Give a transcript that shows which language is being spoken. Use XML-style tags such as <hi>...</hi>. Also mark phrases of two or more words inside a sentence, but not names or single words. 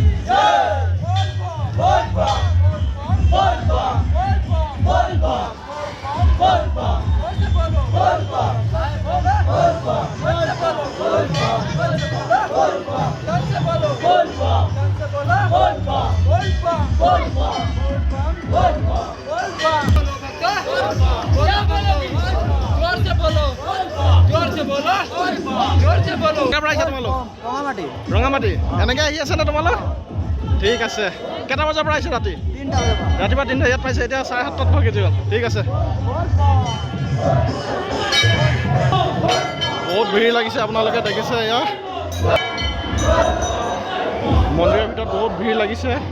<hi>जय बोल बम बोल बम बोल बम बोल बम बोल बम बोल बम बोल बम बोल बम बोल बम बोल बम बोल बम बोल बम बोल बम बोल बम बोल बम</hi> <as>ৰঙামাটি এনেকৈ আহি আছে নে তোমালোক ঠিক আছে কেইটা বজাৰ পৰা আহিছে ৰাতি ৰাতিপুৱা 3টা ইয়াত পাইছে এতিয়া 7:30 হৈ গ'ল ঠিক আছে বহুত ভিৰ লাগিছে আপোনালোকে দেখিছে এয়া মন্দিৰৰ ভিতৰত বহুত ভিৰ লাগিছে।</as>